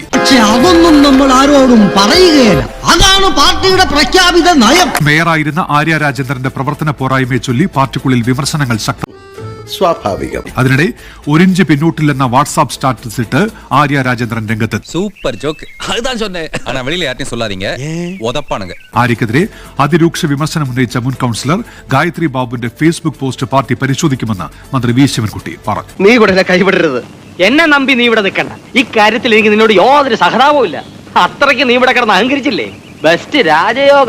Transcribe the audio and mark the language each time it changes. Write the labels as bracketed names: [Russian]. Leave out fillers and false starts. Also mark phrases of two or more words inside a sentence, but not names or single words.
[Malayalam] അതൊന്നും നമ്മൾ ആരോടും പറയുകയില്ല. അതാണ് പാർട്ടിയുടെ പ്രഖ്യാപിത നയം. മേയറായിരുന്ന ആര്യ രാജേന്ദ്രന്റെ പ്രവർത്തന പോരായ്മയെ ചൊല്ലി പാർട്ടിക്കുള്ളിൽ വിമർശനങ്ങൾ ശക്തം. സ്വാഭാവികം. അതിനിടെ 1 ഇഞ്ച് പിന്നോട്ടില്ലെന്ന വാട്സാപ്പ് സ്റ്റാറ്റസ് ഇട്ട് ആര്യ രാജേന്ദ്രൻ രംഗത്ത്. [English] super joke, [Tamil] അതുதான் சொன்னேன். ஆனா வெளியில யார்ட்டையும் சொல்லாதீங்க, உதப்பானுங்க. [Malayalam] ആര്യക്കെതിരെ അതിരൂക്ഷ വിമർശനം ഉന്നയിച്ച മുൻ കൌൺസിലർ ഗായത്രി ബാബുവിന്റെ ഫേസ്ബുക്ക് പോസ്റ്റ് പാർട്ടി പരിശോധിക്കുമെന്ന് മന്ത്രി V. ശിവൻകുട്ടി പറഞ്ഞു. നീ ഇവിടെ കൈവിടരുത്. എന്നെ നമ്പി നീ ഇവിടെ നിൽക്കണ്ട. ഇക്കാര്യത്തിൽ എനിക്ക് നിന്നോട് യാതൊരു സഹതാപവും ഇല്ല. അത്രയ്ക്ക് നീ ഇവിടെ കിടന്ന് അഹങ്കരിച്ചില്ലേ? ബെസ്റ്റ് രാജയോഗം.